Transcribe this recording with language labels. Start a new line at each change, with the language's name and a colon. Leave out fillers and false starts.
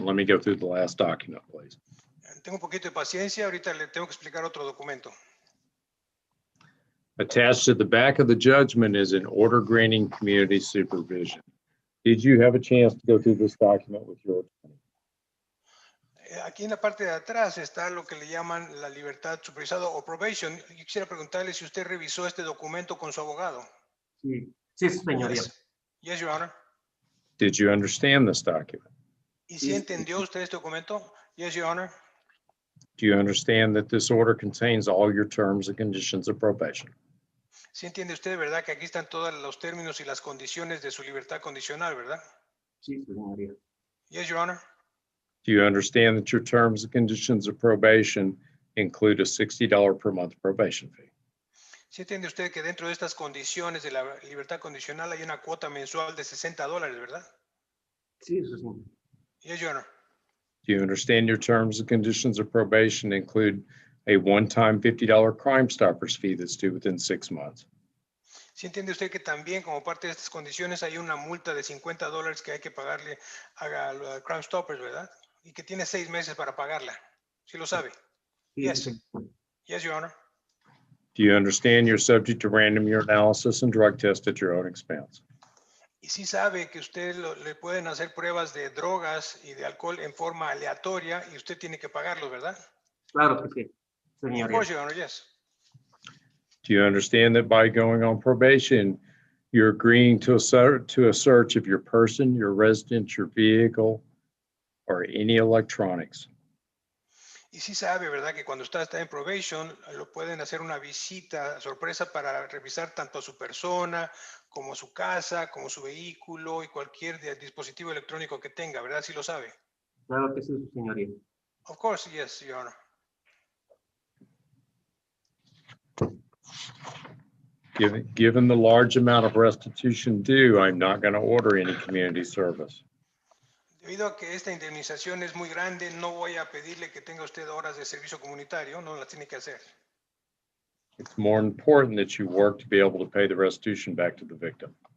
English: Let me go through the last document, please.
Spanish: Tengo un poquito de paciencia. Ahorita le tengo que explicar otro documento.
English: Attached to the back of the judgment is an order granting community supervision. Did you have a chance to go through this document with your attorney?
Spanish: Aquí en la parte de atrás está lo que le llaman la libertad supervisada o probation. Yo quisiera preguntarle si usted revisó este documento con su abogado. Sí, sí, señoría.
English: Yes, Your Honor. Did you understand this document?
Spanish: ¿Y si entendió usted este documento?
English: Yes, Your Honor. Do you understand that this order contains all your terms and conditions of probation?
Spanish: Sí entiende usted, ¿verdad? Que aquí están todos los términos y las condiciones de su libertad condicional, ¿verdad? Sí, señoría.
English: Yes, Your Honor. Do you understand that your terms and conditions of probation include a $60 per month probation fee?
Spanish: Sí entiende usted que dentro de estas condiciones de la libertad condicional hay una cuota mensual de $60, ¿verdad? Sí, eso sí.
English: Yes, Your Honor. Do you understand your terms and conditions of probation include a one-time $50 Crime Stoppers fee that's due within 6 months?
Spanish: Sí entiende usted que también como parte de estas condiciones hay una multa de $50 que hay que pagarle a Crime Stoppers, ¿verdad? Y que tiene 6 meses para pagarla. ¿Sí lo sabe? Sí,
English: Yes.
Spanish: sí.
English: Yes, Your Honor. Do you understand you're subject to random urinalysis and drug test at your own expense?
Spanish: Y sí sabe que usted le pueden hacer pruebas de drogas y de alcohol en forma aleatoria y usted tiene que pagarlo, ¿verdad? Claro que sí,
English: Of
Spanish: señoría.
English: course, Your Honor, yes. Do you understand that by going on probation, you're agreeing to a search of your person, your residence, your vehicle, or any electronics?
Spanish: Y sí sabe, ¿verdad? Que cuando usted está en probation, lo pueden hacer una visita sorpresa para revisar tanto a su persona, como su casa, como su vehículo y cualquier dispositivo electrónico que tenga, ¿verdad? Sí lo sabe. Claro que sí, señoría.
English: Of course, yes, Your Honor. Given the large amount of restitution due, I'm not going to order any community service.
Spanish: Debido a que esta indemnización es muy grande, no voy a pedirle que tenga usted horas de servicio comunitario, no las tiene que hacer.
English: It's more important that you work to be able to pay the restitution back to the victim.